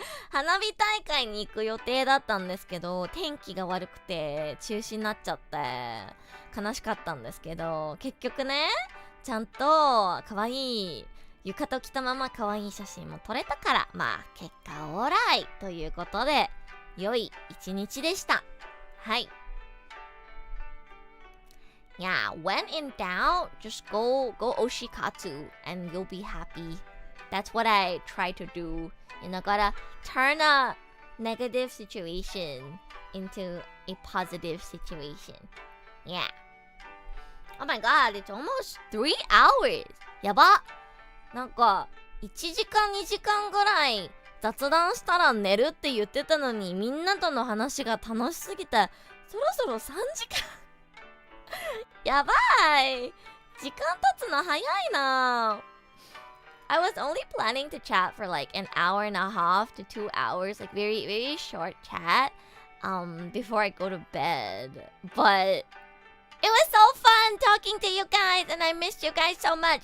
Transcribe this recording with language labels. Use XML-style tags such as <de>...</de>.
<ja>花火大会に行く予定だったんですけど、天気が悪くて中止になっちゃって悲しかったんですけど、結局ね、ちゃんとかわいい浴衣着たままかわいい写真も撮れたから、結果オーライということで良い一日でした。はい。</ja> <en>Yeah, when in doubt, just go oshikatsu and you'll be happy. That's what I try to do. Gotta turn a negative situation into a positive situation. Yeah. Oh my god, it's almost 3 hours.</en> <ja>やば。なんか1時間2時間ぐらい雑談したら寝るって言ってたのに、みんなとの話が楽しすぎて、そろそろ3時間やばい。時間経つの早いな。</ja> <en>I was only planning to chat for like an hour and a half to 2 hours, like very, very short chat, before I go to bed. But it was so fun talking to you guys, and I missed you guys so much.</en>